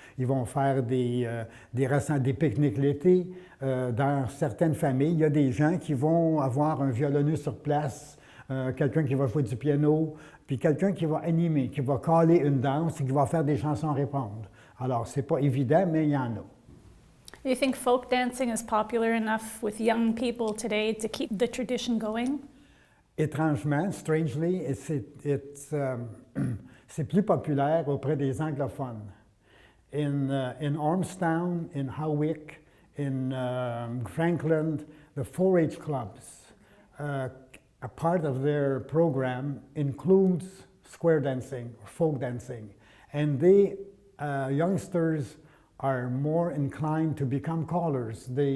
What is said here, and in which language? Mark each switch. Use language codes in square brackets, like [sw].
[fr] Ils vont faire des pique-niques l'été. Dans certaines familles, il y a des gens qui vont avoir un violoniste sur place, quelqu'un qui va jouer du piano, puis quelqu'un qui va animer, qui va caler une danse et qui va faire des chansons à répondre. Alors, c'est pas évident, mais il y en a. [en] Do you think folk dancing is popular enough with young people today to keep the tradition going? [fr] Étrangement, [en] strangely, [fr] c'est plus populaire auprès des anglophones. [en] In Ormstown, in Howick, in Franklin, the 4-H clubs, a part of their program includes square dancing or folk dancing, and youngsters are more inclined to become callers.